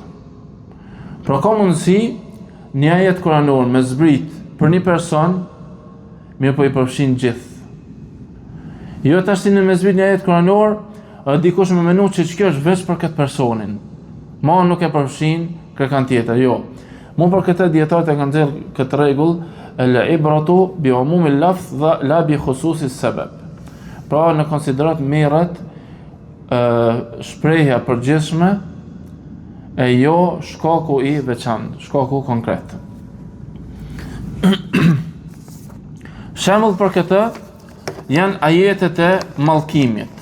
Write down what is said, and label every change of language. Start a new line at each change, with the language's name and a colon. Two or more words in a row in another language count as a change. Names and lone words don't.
Albanian: Pra ka mundësi një ajet kuranor me zbrit për një person, mirë po i përfshin gjithë. Jo tash në me zbrit një ajet kuranor, dikush më menu që kjo është veç për këtë personin. Ma nuk e përfshin kërkan tjetër, jo. Mu për këtë dietarët e kanë dhënë këtë rregull,
Arabic: العبرة بعموم اللفظ dhe لا بخصوص السبب.
Albanian: Pra në konsiderat merret shprehja përgjithshme e jo shkaku i veçantë, shkaku konkret. Shembull për këtë janë ajetet e mallkimit.